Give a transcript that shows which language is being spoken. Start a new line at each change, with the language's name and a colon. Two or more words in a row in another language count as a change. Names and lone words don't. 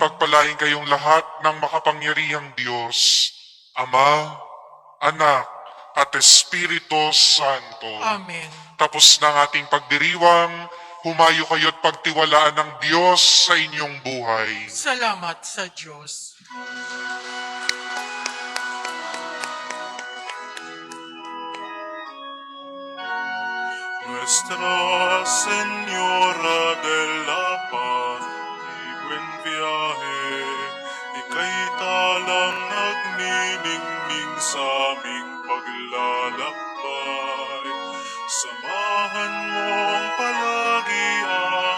Filipino: pagpalain kayong lahat ng makapangyarihang Diyos, Ama, Anak, at Espiritu Santo. Amen. Tapos ng ating pagdiriwang, humayo kayo at pagtiwalaan ng Diyos sa inyong buhay. Salamat sa Diyos.
Spanish: Nuestra Señora de la Paz, y buen viaje,
Filipino: ika'y talang nagniningning sa aming paglalakbay. Samahan mong palagi